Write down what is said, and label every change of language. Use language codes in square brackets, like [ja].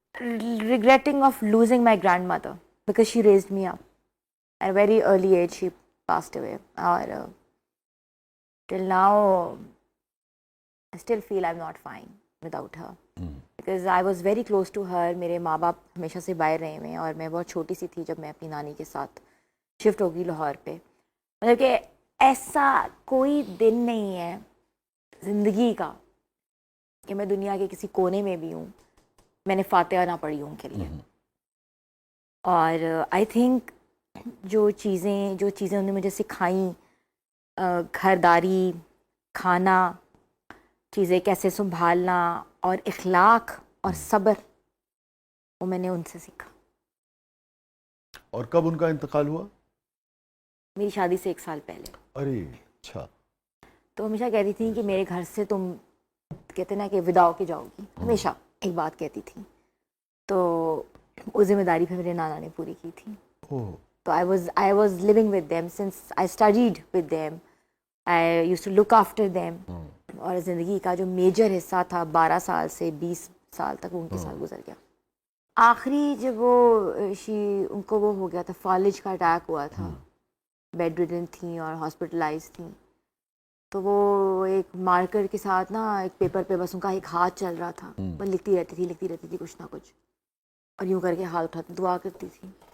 [en] Regretting of losing my grandmother because she raised me up. At a very early age, she passed away. Or till now, I still feel I'm not fine without her. Because I was very close to her. [hi] मेरे माँ बाप हमेशा से बाहर रहे हुए हैं और मैं बहुत छोटी सी थी जब मैं अपनी नानी के साथ शिफ्ट होगी लाहौर पे. मतलब कि ऐसा कोई दिन नहीं है ज़िंदगी का कि मैं दुनिया के किसी कोने में भी हूँ मैंने फातिहा ना पढ़ी उनके लिए. और [en] I think [hi] जो चीज़ें उन्होंने मुझे सिखाई, घरदारी, खाना, चीज़ें कैसे संभालना और इखलाक और सब्र, वो मैंने उनसे सीखा. और कब उनका इंतकाल हुआ? मेरी शादी से 1 साल पहले. अरे अच्छा. तो हमेशा कहती थी कि मेरे घर से तुम कहते ना कि विदा होके जाओगी, हमेशा एक बात कहती थी. तो वो जिम्मेदारी फिर मेरे नाना ने पूरी की थी. तो [en] I was living with them since I studied with them. I used to look after them. [hi] और ज़िंदगी का जो मेजर हिस्सा था 12 साल से 20 साल तक उनके साथ गुजर गया. आखिरी जब उनको वो हो गया था, फालिज का अटैक हुआ था, बेड रिडन थी और हॉस्पिटलाइज थी. तो वो एक मार्कर के साथ ना एक पेपर पे बस उनका एक हाथ चल रहा था, बस लिखती रहती थी कुछ ना कुछ और यूँ करके हाथ उठाती दुआ करती थी.